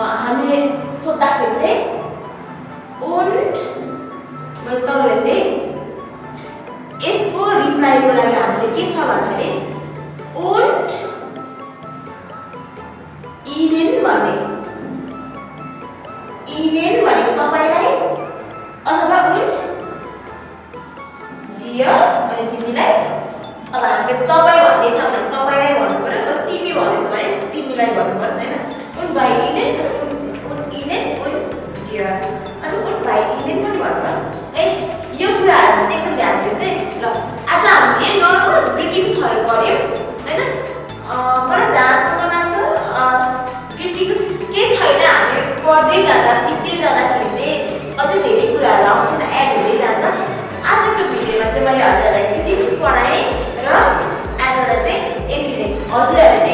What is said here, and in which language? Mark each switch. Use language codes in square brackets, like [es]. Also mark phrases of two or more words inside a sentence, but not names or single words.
[ne] हामीले सोद्धाखेरि चाहिँ und मैले तपाईँलाई दिएँ यसको रिप्लाईको लागि हामीले के छ भन्दाखेरि [de] und Ihnen [ne] भने Ihnen भनेको तपाईलाई अथवा [de] und dir [ne] अनि तिमीलाई अब हामीले तपाई भन्दैछ भने तपाईलाई भन्नु पर्यो अब तिमी भन्दैछ भने तिमीलाई भन्नु पर्यो हैन [de] und bei Ihnen und Ihnen und dir [ne] अनि [de] und bei Ihnen [ne] पनि भन्छ है यो कुराहरु चाहिँ एकदम ध्यान दिनुहोस् है ल आज हामीले [en] normal greetings [ne] गर्यौं हैन मलाई जान्न लाग्छ ग्रिटिङ्स के छैन हामी पढ्दै जाँदा सिक्दै जाँदाखेरि चाहिँ अझै धेरै कुराहरु आउँछ एड हुँदै जान्छ आजको भिडियोमा चाहिँ मैले हजुरलाई ग्रिटिङ्स पढाएँ र आजलाई चाहिँ यति नै हजुरहरूले चाहिँ